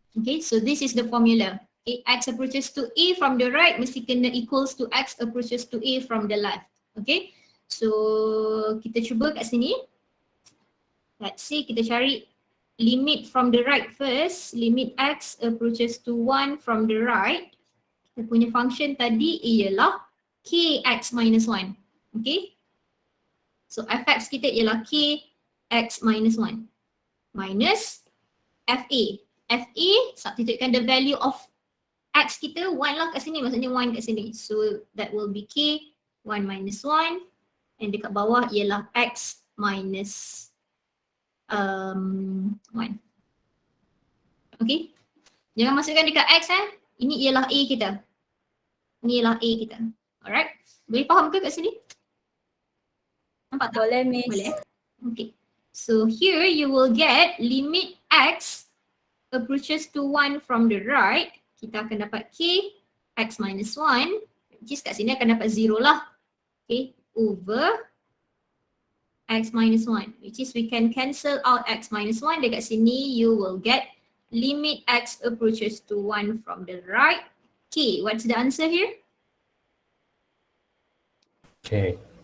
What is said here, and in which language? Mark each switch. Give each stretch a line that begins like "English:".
English: Okay, so this is the formula. Okay, x approaches to a from the right
Malay: mesti kena
English: equals to x approaches to a from the left. Okay, so
Malay: kita cuba kat sini.
English: Let's say kita cari limit from the right first. Limit x approaches to 1 from the right.
Malay: Kita punya function tadi ialah kx minus 1. Okay, so fx kita ialah kx minus 1 minus fa. Fa, substitutekan the value of x kita 1 lah kat sini, maksudnya 1 kat sini.
English: So that will be k 1 minus 1 and dekat bawah ialah x minus 1.
Malay: Okay, jangan masukkan dekat x ini ialah a kita. Ini ialah a kita. Alright, boleh faham ke kat sini? Nampak tak? Boleh, Miss. Boleh.
English: Okay, so here you will get limit x approaches to 1 from the right.
Malay: Kita akan dapat k x minus 1, which is kat sini akan dapat 0 lah.
English: Okay, over x minus 1, which is we can cancel out x minus 1.
Malay: Dekat sini
English: you will get limit x approaches to 1 from the right, k. What's the answer here? K.